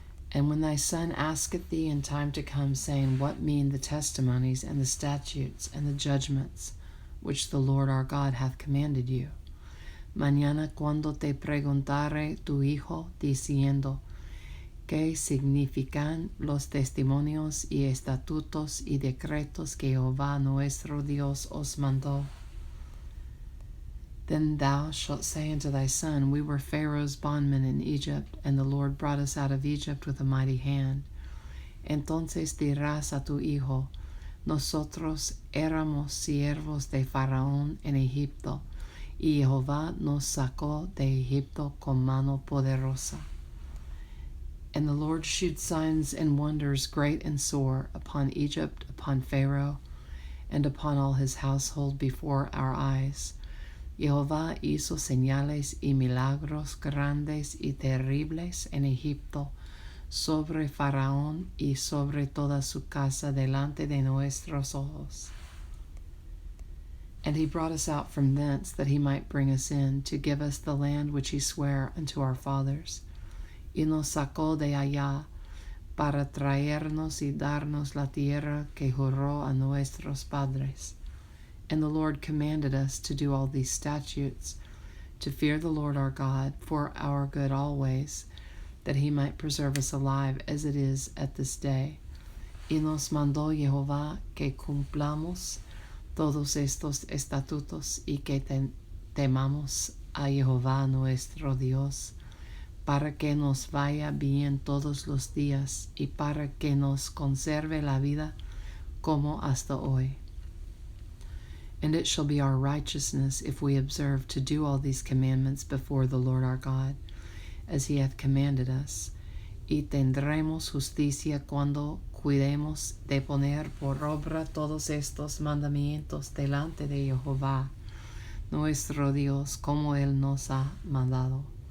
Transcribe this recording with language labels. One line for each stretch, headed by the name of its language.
English: And when thy son asketh thee in time to come, saying, What mean the testimonies and the statutes and the judgments which the Lord our God hath commanded you?
Spanish: Mañana cuando te preguntare tu hijo, diciendo, ¿Qué significan los testimonios y estatutos y decretos que Jehová nuestro Dios os mandó?
English: Then thou shalt say unto thy son, We were Pharaoh's bondmen in Egypt, and the Lord brought us out of Egypt with a mighty hand.
Spanish: Entonces dirás a tu hijo, Nosotros éramos siervos de Faraón en Egipto, y Jehová nos sacó de Egipto con mano poderosa.
English: And the Lord shewed signs and wonders great and sore upon Egypt, upon Pharaoh, and upon all his household before our eyes.
Spanish: Jehová hizo señales y milagros grandes y terribles en Egipto, sobre Faraón y sobre toda su casa delante de nuestros ojos.
English: And he brought us out from thence, that he might bring us in, to give us the land which he sware unto our fathers.
Spanish: Y nos sacó de allá, para traernos y darnos la tierra que juró a nuestros padres.
English: And the Lord commanded us to do all these statutes, to fear the Lord our God for our good always, that he might preserve us alive as it is at this day.
Spanish: Y nos mandó Jehová que cumplamos todos estos estatutos y que temamos a Jehová nuestro Dios, para que nos vaya bien todos los días y para que nos conserve la vida como hasta hoy.
English: And it shall be our righteousness if we observe to do all these commandments before the Lord our God, as he hath commanded us.
Spanish: Y tendremos justicia cuando cuidemos de poner por obra todos estos mandamientos delante de Jehová, nuestro Dios, como él nos ha mandado.